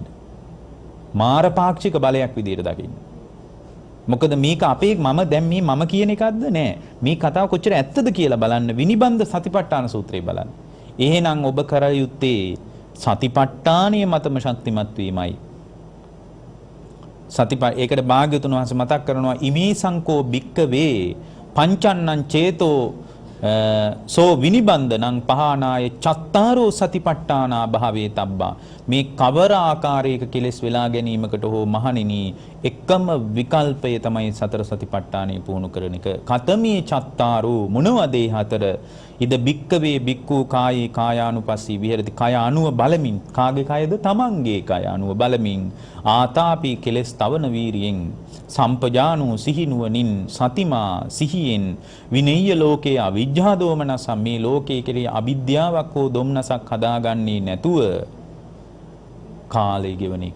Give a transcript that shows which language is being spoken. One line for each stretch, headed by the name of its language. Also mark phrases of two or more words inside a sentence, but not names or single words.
Sinhala: මාරපාක්ෂික බලයක් විදියට දකින්න. මොකද මේක අපේ මම කියන එකක්ද නෑ. මේ කතාව කොච්චර ඇත්තද කියලා බලන්න විනිබන්ධ සතිපට්ඨාන සූත්‍රය බලන්න. එහෙනම් ඔබ කර යුත්තේ සතිපට්ඨානයේ මතම ශක්තිමත් වීමයි. ඒකට භාග්‍යතුන් වහන්සේ මතක් කරනවා
Pali: ඉමේ සංකෝ භික්කවේ පංචන්නං චේතෝ සෝ විනිබන්ධනං පහනාය චත්තාරෝ සතිපට්ඨානා භාවේ තබ්බා.
Sinhala: මේ කවර ආකාරයක කෙලෙස් වෙලා ගැනීමකට හෝ මහණෙනි එකම විකල්පය තමයි සතර සතිපට්ඨානෙ පුහුණු කරන එක.
Pali: කතමේ චත්තාරෝ
Sinhala: මොනවද ඒ හතර?
Pali: ඉද භික්කවේ භික්ඛු කායේ කායානුපස්සී විහෙරති.
Sinhala: කය අනුව බලමින්, කාගේ කයද? තමන්ගේ කය අනුව බලමින් ආතාපි කෙලෙස් තවන වීරියෙන් සම්පජානෝ සිහිනුවණින් සතිමා සිහියෙන්
Pali: විනෙය්‍ය ලෝකේ අවිජ්ජා දෝමනස
Sinhala: මේ ලෝකයේ කෙරෙහි අවිද්‍යාවක් හෝ දොම්නසක් හදාගන්නේ නැතුව කාලය ගෙවන එක.